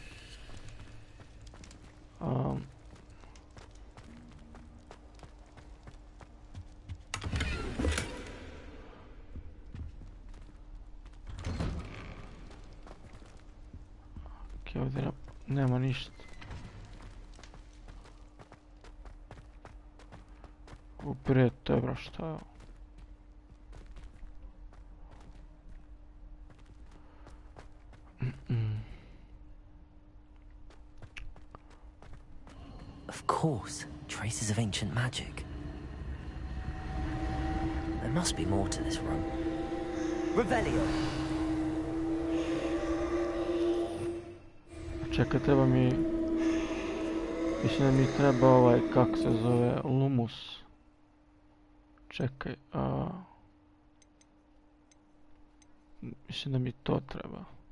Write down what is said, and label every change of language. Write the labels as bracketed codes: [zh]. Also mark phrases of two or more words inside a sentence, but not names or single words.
[bs] Okej, ovdje nema ništa. Uprijed, to je bro šta je ovo? [en] Of course, traces of ancient magic. There must be more to this room. Revelio. [bs] Čekaj, treba mi... Mislim da mi treba ovaj, kako se zove, lumus. Čekaj, mislim da mi to treba.